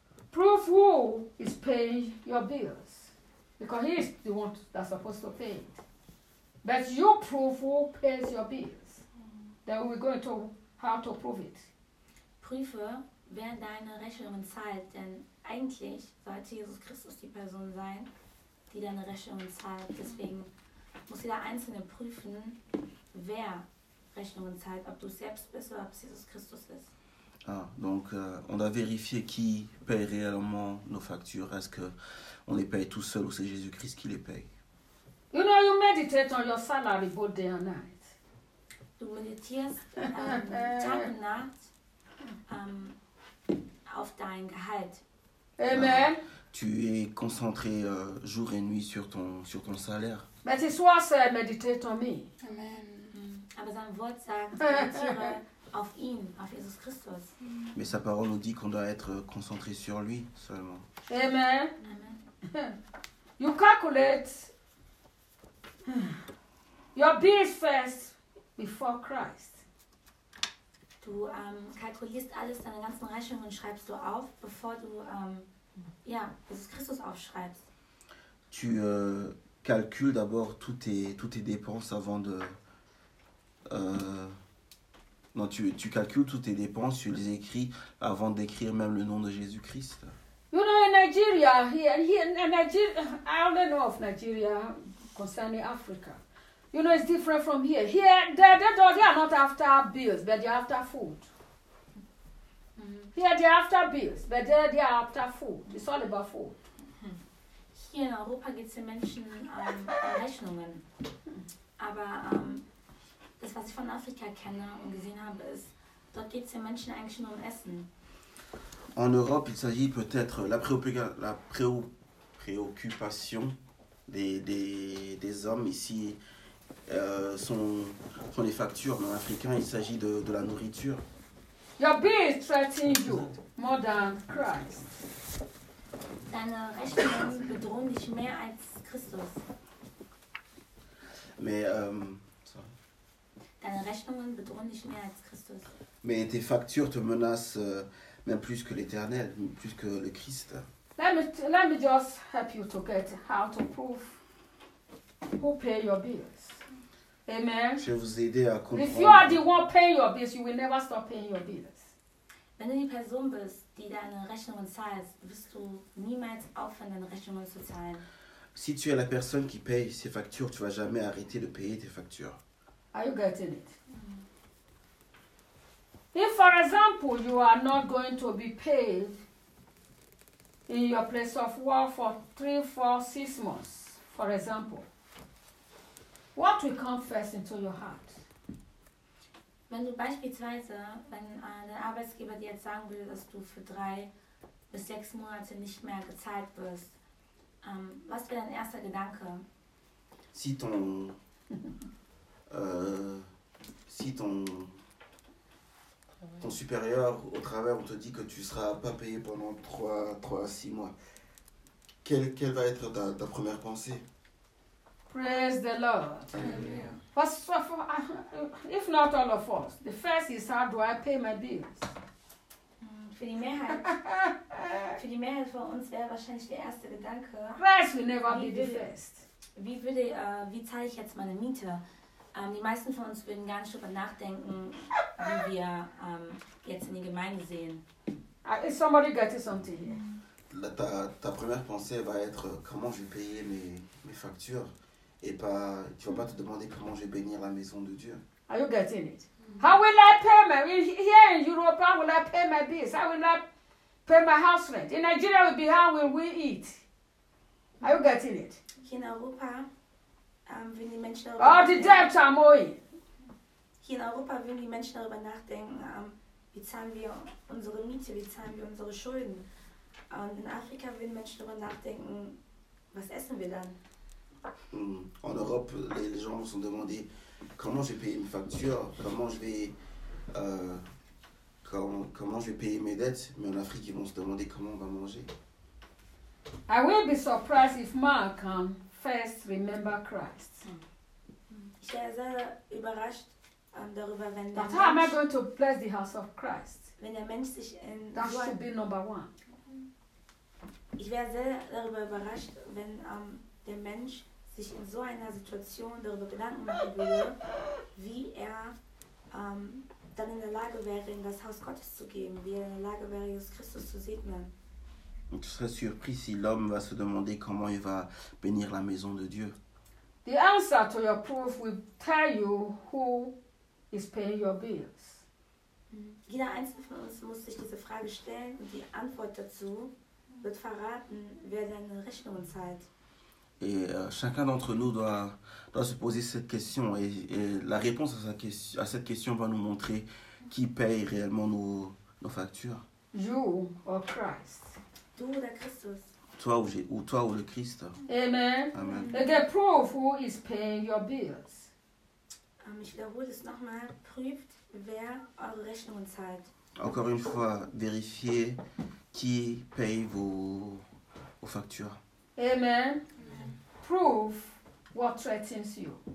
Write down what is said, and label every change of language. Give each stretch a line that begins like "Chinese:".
English: Proof who is paying your bills. Because he is the one that's supposed to pay it. But you prove who pays your bills. Then we're going to how to prove it.
German: Prüfe, wer deine Rechnungen zahlt, denn eigentlich sollte Jesus Christus die Person sein, die deine Rechnungen zahlt. Deswegen muss jeder Einzelne prüfen, wer Rechnungen zahlt, ob du selbst bist oder ob es Jesus Christus ist.
French: Ah, donc on doit vérifier qui paye réellement nos factures. Est-ce que on les paye tout seul ou c'est Jésus Christ qui les paye?
English: You know, you meditate on your salary both day and night.
German: Du meditierst Tag und Nacht auf dein Gehalt. Amen.
French: Tu es concentré jour et nuit sur ton salaire. Mais ce soir, c'est méditer sur moi. Amen. Mais son
German: Wort sagt, auf ihn, auf Jesus Christus.
French: Mais sa parole nous dit qu'on doit être concentré sur lui seulement. Amen. Amen.
English: You calculate your bills first before Christ.
German: Du kalkulierst alles, deine ganzen Rechnungen schreibst du auf, bevor du Jesus Christus aufschreibst.
French: Tu calcules d'abord toutes tes dépenses avant de non, tu calcules toutes tes dépenses, tu les écris avant d'écrire même le nom de Jésus-Christ.
English: You know, in Nigeria, here in Nigeria, I don't know of Nigeria concerning Africa. You know, it's different from here. Here, they are not after bills, but they are after food. Here, they are after bills, but there, they are after food. It's all about food.
German: Hier in Europa geht es den Menschen Rechnungen. Aber das, was ich von Afrika kenne und gesehen habe, ist, dort geht es den Menschen eigentlich nur um Essen.
French: En Europe, il s'agit peut-être la préoccupation des hommes ici sont les factures. Mais en africain, il s'agit de la nourriture.
English: Your bills threaten you more than Christ.
German: Deine Rechnungen bedrohen dich mehr als Christus.
French: Mais
German: deine Rechnungen bedrohen dich mehr als Christus.
French: Mais tes factures te menacent même plus que l'Éternel, plus que le Christ.
English: Let me just help you to get how to prove who pay your bills. Amen.
French: Je vais vous aider à comprendre.
English: If you are the one paying your bills, you will never stop paying your bills.
German: Wenn du die Person bist, die deine Rechnungen zahlt, wirst du niemals aufhören, deine Rechnungen zu zahlen.
French: Si tu es la personne qui paye ses factures, tu vas jamais arrêter de payer tes factures.
English: Are you getting it? If, for example, you are not going to be paid in your place of work for 3, 4, 6 months, for example, what will come first into your heart?
German: Wenn du beispielsweise, wenn dein Arbeitsgeber dir jetzt sagen will, dass du für 3 bis 6 Monate nicht mehr gezahlt wirst, Was wäre dein erster Gedanke?
French: Si ton supérieur au travers on te dit que tu seras pas payé pendant 3 à 6 mois, quelle va être ta première pensée?
English: Praise the Lord. First of all, if not all of us, the first is how do I pay my bills?
German: Für die Mehrheit von uns wäre wahrscheinlich der erste Gedanke.
English: Christ will never be the first.
German: Wie zahle ich jetzt meine Miete? Die meisten von uns würden gar nicht darüber nachdenken, wie wir jetzt in die Gemeinde sehen.
English: Is somebody getting something here?
French: Ta première pensée va être comment je vais payer mes factures et pas tu vas pas te demander comment je vais bénir la maison de Dieu.
English: Are you getting it? How will I pay my here in Europe? How will I pay my bills? How will I pay my house rent? In Nigeria, will be how will we eat? Are you getting it?
German: In Europa, wenn die Menschen
English: darüber debt I'm owing.
German: In Europa, wenn die Menschen darüber nachdenken, wie zahlen wir unsere Miete, wie zahlen wir unsere Schulden? Und in Afrika, wenn Menschen darüber nachdenken, was essen wir dann?
French: In Europa, les gens se sont demandé comment je vais payer mes factures, comment je vais payer mes dettes, mais en Afrique ils vont se demander comment on va manger.
English: I will be surprised if Mark first remember Christ.
German: Ich wäre sehr überrascht darüber, wenn der
English: Mensch. But how am I going to bless the house of Christ?
German: Wenn der Mensch sich in.
English: That should be number one.
German: Ich wäre sehr darüber überrascht, wenn der Mensch sich in so einer Situation darüber Gedanken machen würde, wie er dann in der Lage wäre, in das Haus Gottes zu geben, wie er in der Lage wäre, Jesus Christus zu segnen.
French: Tu serais surpris si l'homme va se demander comment il va bénir la maison de Dieu.
English: The answer to your proof will tell you who is paying your bills.
German: Jeder einzelne von uns muss sich diese Frage stellen und die Antwort dazu wird verraten, wer seine Rechnungen zahlt.
French: Et chacun d'entre nous doit se poser cette question et la réponse à cette question va nous montrer qui paye réellement nos factures.
English: You or Christ.
French: Toi ou Christ. Toi ou le Christ. Amen. Amen.
English: Et get proof who is paying your bills.
German: Ich wiederhole es nochmal. Prüft, wer eure Rechnungen zahlt.
French: Encore une fois, vérifiez qui paye vos factures. Amen.
English: Proof what threatens you.